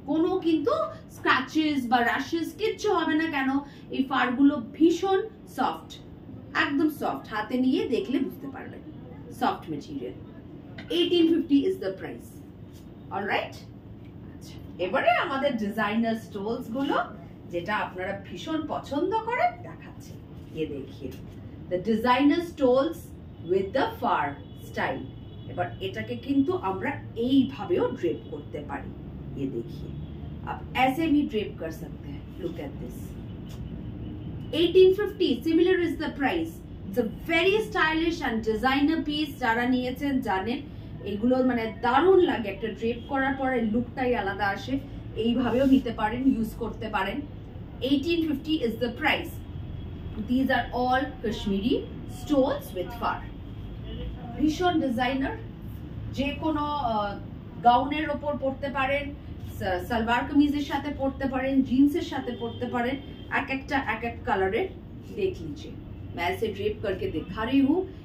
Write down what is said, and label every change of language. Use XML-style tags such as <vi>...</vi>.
<bn>কোনো কিন্তু স্ক্র্যাচেস বা র্যাশেস কিচ্ছু হবে না। কেন? এই ফারগুলো ভীষণ সফট, একদম সফট, হাতে নিয়ে দেখলে বুঝতে পারবেন, soft material.</bn> <en>1850 is the price.</en> <bn>Alright, আচ্ছা, এবারে আমাদের ডিজাইনার স্টোলস গুলো যেটা আপনারা ভীষণ পছন্দ করেন দেখাচ্ছি।</bn> <hi>ये देखिए,</hi> <en>the designer stoles with the far style.</en> <bn>এবার এটাকে কিন্তু আমরা এইভাবেও ড্রেপ করতে পারি।</bn> <hi>ये देखिए, आप ऐसे भी ड्रेप कर सकते हैं।</hi> <en>Look at this. 1850, similar is the price. It's a very stylish and designer piece.</en> <bn>যারা নিয়েছেন জানেন, এগুলো দারুণ লাগে, একটা ড্রেপ করার পরে লুকটাই আলাদা আসে। এইভাবেও নিতে পারেন, ইউজ করতে পারেন।</bn> <en>1850 is the price. These are all Kashmiri stones with fur.</en> <bn>ভীষণ ডিজাইনার, যে কোনো গাউনের ওপর পরতে পারেন, সালোয়ার কামিজের সাথে পরতে পারেন, জিন্সের সাথে পরতে পারেন,</bn> <hi>एक एक कलर देख लीजिए। मैं ऐसे ड्रेप करके दिखा रही हूँ।</hi>